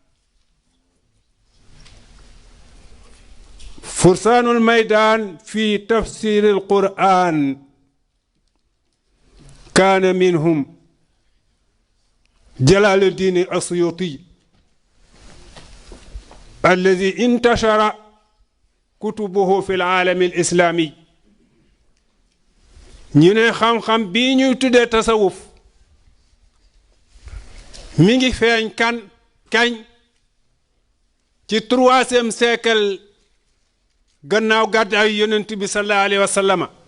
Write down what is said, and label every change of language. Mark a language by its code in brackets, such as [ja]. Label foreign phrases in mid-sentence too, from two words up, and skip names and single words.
[ar] فرسان الميدان في تفسير القرآن كان منهم جلال الدين السيوطي الذي انتشر كتبه في العالم الإسلامي [wo] ñu ne xam-xam bii ñuy tuddee tasawuf mi ngi feeñ kañ ci 3e siècle gannaaw gàddaayu yonent bi [ar] صلى الله عليه وسلم